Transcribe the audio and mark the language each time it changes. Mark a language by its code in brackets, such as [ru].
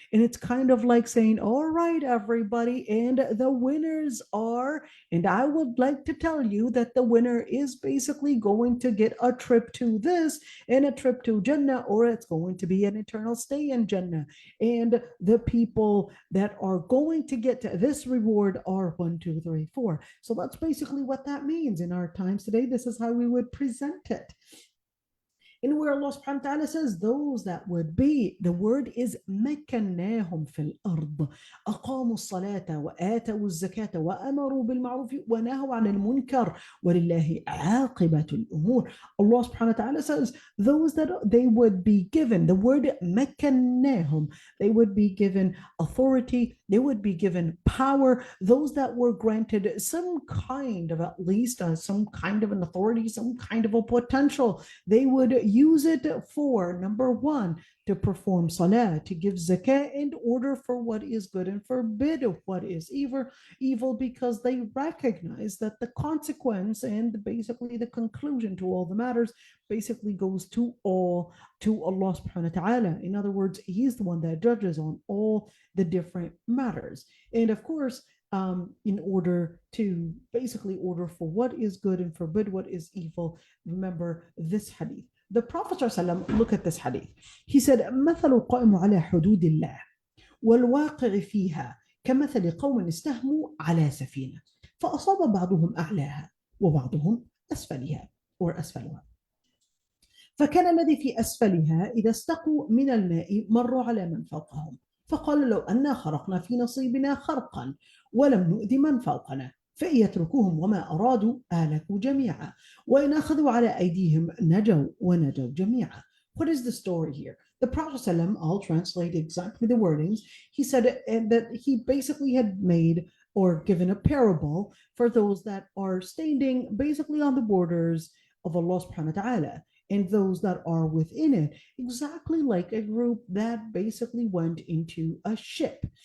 [en] And it's kind of like saying, all right, everybody, and the winners are, and I would like to tell you that the winner is basically going to get a trip to this and a trip to Jannah, or it's going to be an eternal stay in Jannah. And the people that are going to get to this reward are 1, 2, 3, 4. So that's basically what that means in our times today. This is how we would present it. And where Allah subhanahu wa ta'ala says those that would be, the word is [ar] مكناهم في الأرض أقاموا الصلاة وآتوا الزكاة وأمروا بالمعروف ونهوا عن المنكر ولله عاقبة الأمور. [en] Allah subhanahu wa ta'ala says those that they would be given, the word مكناهم, they would be given authority, they would be given power, those that were granted some kind of, at least some kind of an authority, some kind of a potential, they would use it for, number one, to perform salah, to give zakah, and order for what is good and forbid what is evil, because they recognize that the consequence and basically the conclusion to all the matters basically goes to Allah subhanahu wa ta'ala. In other words, he's the one that judges on all the different matters. And of course, in order to basically order for what is good and forbid what is evil, remember this hadith. The Prophet ﷺ, look at this hadith. He said, [ar] مثل القائم على حدود الله والواقع فيها كمثل قوم استهموا على سفينة فأصاب بعضهم أعلاها وبعضهم أسفلها or أسفلها. فكان الذي في أسفلها إذا استقوا من الماء مروا على من فوقهم فقال لو أنا خرقنا في نصيبنا خرقا ولم نؤذي من فوقنا فإن يتركوهم وما أرادوا أهلكوا جميعا وإن أخذوا على أيديهم نجوا ونجوا جميعا. [en] What is the story here? The Prophet ﷺ, I'll translate exactly the wordings. He said that he basically had made or given a parable for those that are standing basically on the borders of Allah subhanahu wa ta'ala and those that are within it, exactly like a group that basically went into a ship.